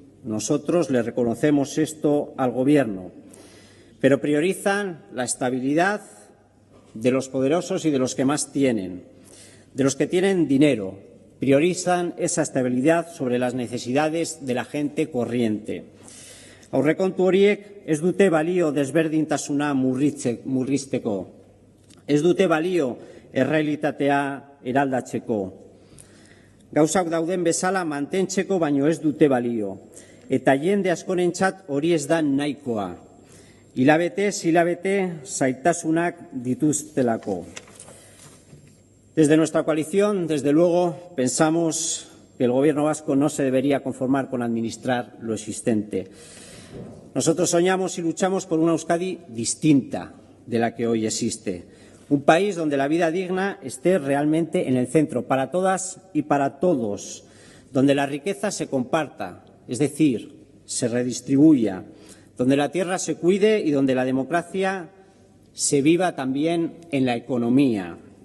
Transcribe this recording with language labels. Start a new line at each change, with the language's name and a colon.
Spanish: Nosotros le reconocemos esto al Gobierno. Pero priorizan la estabilidad de los poderosos y de los que más tienen, de los que tienen dinero. Priorizan esa estabilidad sobre las necesidades de la gente corriente.
Basque: Aurrekontu horiek ez dute balio desberdintasuna murrizteko. Ez dute balio errealitatea eraldatzeko. Gauzak dauden bezala mantentzeko baino ez dute balio. Eta jende askorentzat hori ez da nahikoa. Hilabetez hilabete zailtasunak dituztelako.
Spanish: Desde nuestra coalición, desde luego, pensamos que el Gobierno vasco no se debería conformar con administrar lo existente. Nosotros soñamos y luchamos por una Euskadi distinta de la que hoy existe. Un país donde la vida digna esté realmente en el centro, para todas y para todos, donde la riqueza se comparta, es decir, se redistribuya, donde la tierra se cuide y donde la democracia se viva también en la economía.